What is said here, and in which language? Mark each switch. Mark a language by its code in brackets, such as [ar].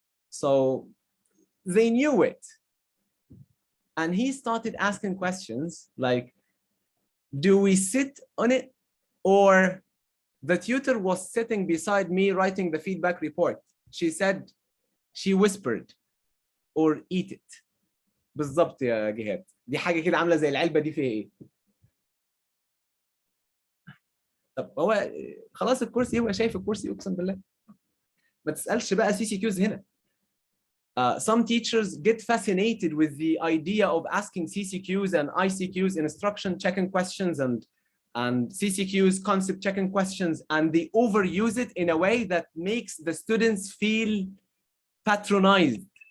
[en] So they knew it. And he started asking questions like, do we sit on it? Or the tutor was sitting beside me writing the feedback report. She said, she whispered, or eat it. [ar] بالظبط يا جهاد. دي حاجة كده عاملة زي العلبة دي فيها ايه؟ طب هو خلاص الكرسي، هو شايف الكرسي اقسم بالله. ما تسألش بقى CCQs هنا. [en] Some teachers get fascinated with the idea of asking CCQs and ICQs, instruction checking questions, and CCQs, concept checking questions, and they overuse it in a way that makes the students feel patronized.